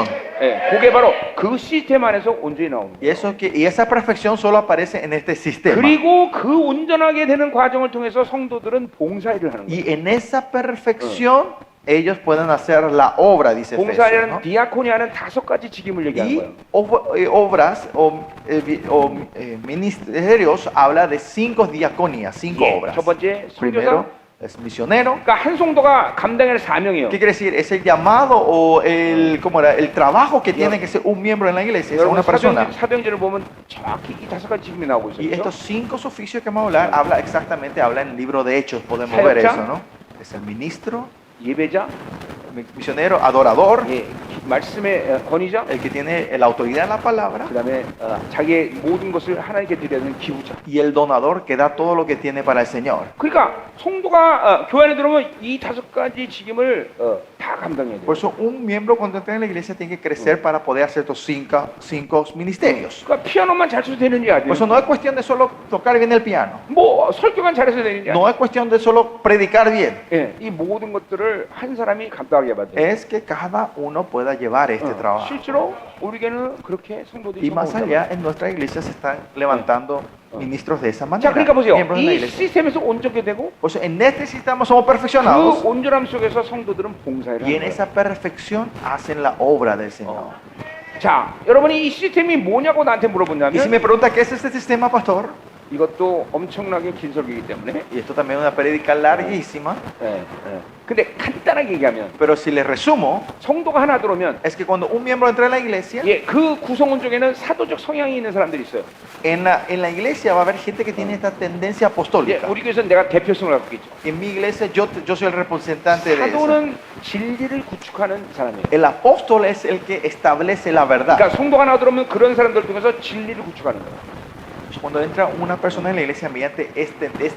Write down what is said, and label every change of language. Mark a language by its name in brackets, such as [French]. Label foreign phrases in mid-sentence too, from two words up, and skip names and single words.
[Korean] 예, 그게 바로 그 시스템 안에서 온전히 나오는 거예요. [Spanish] Y esa perfección solo aparece en este sistema. [Korean] 그리고 그 온전하게 되는 과정을 통해서 성도들은 봉사일을 하는 거예요. [Spanish] Y en esa perfección ellos pueden hacer la obra, dice Efesios, [Korean] 봉사일은 [Spanish] ¿no? [Korean] 디아코니아는 5가지 직임을 얘기하는 [Spanish] Y [Korean] 거예요. [Spanish] obras o ministerios habla de 5 diaconías, 5 [Korean] 예, [Spanish] obras. [Korean] 첫 번째 선교사. [Spanish] Primero es misionero. [Korean] 그러니까 한 성도가 감당할 사명이에요. [Spanish] ¿Qué quiere decir? Es el llamado o ¿cómo era? El trabajo que tiene que ser un miembro en la iglesia, es [Korean] 여러분 [Spanish] una persona. [Korean] 사병제를 보면 정확히 이 5가지 직임이 나오고 있어요. [Spanish] Y [Korean] 그렇죠? [Spanish] estos 5 oficios que vamos a hablar, habla en el libro de Hechos, podemos ver [Korean] 사역자. [Spanish] eso, ¿no? Es el ministro, [Korean] 예배자, [Spanish] misionero, adorador, [Korean] 예, 말씀의 권위자, [Spanish] el que tiene la autoridad en la palabra, [Korean] 그다음에 자기의 모든 것을 하나님께 드려야 되는 기부자. [Spanish] y el donador que da todo lo que tiene para el Señor. [Korean] 그러니까 성도가 교회 안에 들어오면 이 5가지 직임을 다 감당해야 돼요. [Spanish] Por eso un miembro cuando entra en la iglesia tiene que crecer para poder hacer estos 5 ministerios. [Korean] 그러니까 피아노만 잘 쳐도 되는지 아니에요. [Spanish] Por eso no es cuestión de solo tocar bien el piano, [Korean] 뭐 설교만 잘해서 되는지 [Spanish] no [Korean] 아니에요. [Spanish] es cuestión de solo predicar bien, [Korean] 예, 이 모든 것들을 한 사람이 감당하게 해야 돼요. [Spanish] es que cada uno pueda llevar este trabajo. [Korean] 실제로 우리에게는 그렇게 성도들이 [Spanish] Y más [Korean] 성공을 [Spanish] allá, en nuestra iglesia se están levantando ministros de esa [Korean] 자, [Spanish] manera, [Korean] 그러니까 보세요. [Spanish] miembros de la [Korean] 이 [Spanish] iglesia. [Korean] 시스템에서 온전하게 되고 [Spanish] Por eso en este sistema somos [Korean] 그 [Spanish] perfeccionados [Korean] 온전함 속에서 성도들은 봉사를 [Spanish] y [Korean] 하는 [Spanish] en [Korean] 거예요. [Spanish] esa perfección hacen la obra del Señor. [Korean] 자, 여러분이 이 시스템이 뭐냐고 나한테 [Spanish] Y si [Korean] 물어본다면 [Spanish] me pregunta qué es este sistema, pastor, [Korean] 이것도 엄청나게 긴 설교이기 때문에 [Spanish] y esto también es una prédica larguísima, [Korean] 근데 간단하게 얘기하면 [Spanish] pero si les resumo, [Korean] 성도가 하나 들어오면 [Spanish] es que cuando un miembro entra en la iglesia, [Korean] 예, 그 구성원 중에는 사도적 성향이 있는 사람들이 있어요. [Spanish] en la iglesia va a haber gente que tiene esta tendencia [Korean] 예, [Spanish] apostólica. [Korean] 우리 교회에서는 내가 대표성을 갖고 있죠. [Spanish] En mi iglesia yo soy el representante de eso. [Korean] 사도는 진리를 구축하는 사람이에요. [Spanish] El apóstol es el que establece la verdad. [Korean] 그러니까 성도가 하나 들어오면 그런 사람들 통해서 진리를 구축하는 거예요. [Spanish] Cuando entra una persona en la iglesia, mediante esta